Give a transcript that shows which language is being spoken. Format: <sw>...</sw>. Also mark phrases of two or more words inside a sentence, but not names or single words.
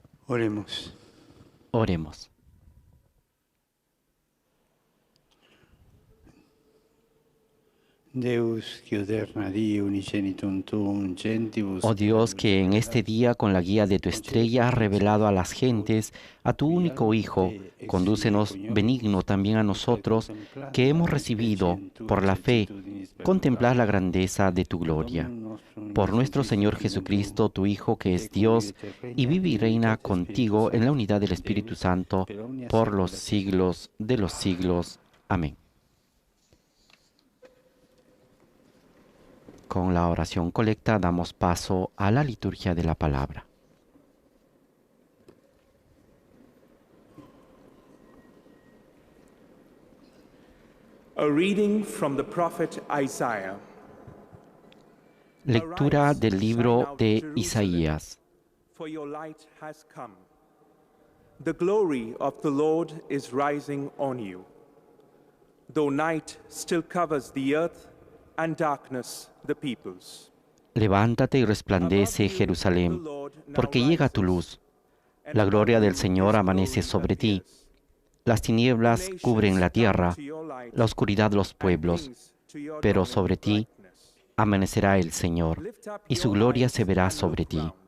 <es>Oremos. Oremos.</es> <la>Deus, qui oderna die unigenitum tuum gentibus.</la> <es>Oh Dios, que en este día, con la guía de tu estrella, has revelado a las gentes a tu único Hijo, condúcenos benigno también a nosotros, que hemos recibido, por la fe, contemplar la grandeza de tu gloria. Por nuestro Señor Jesucristo, tu Hijo, que es Dios, y vive y reina contigo en la unidad del Espíritu Santo, por los siglos de los siglos. Amén. Con la oración colecta damos paso a la liturgia de la palabra.</es> <en>A reading from the prophet Isaiah.</en> <es>Lectura del libro de Isaías.</es> <en>For your light has come. The glory of the Lord is rising on you. Though night still covers the earth and darkness the peoples.</en> <es>Levántate y resplandece, Jerusalén, porque llega tu luz. La gloria del Señor amanece sobre ti. Las tinieblas cubren la tierra, la oscuridad los pueblos, pero sobre ti amanecerá el Señor, y su gloria se verá sobre ti.</es>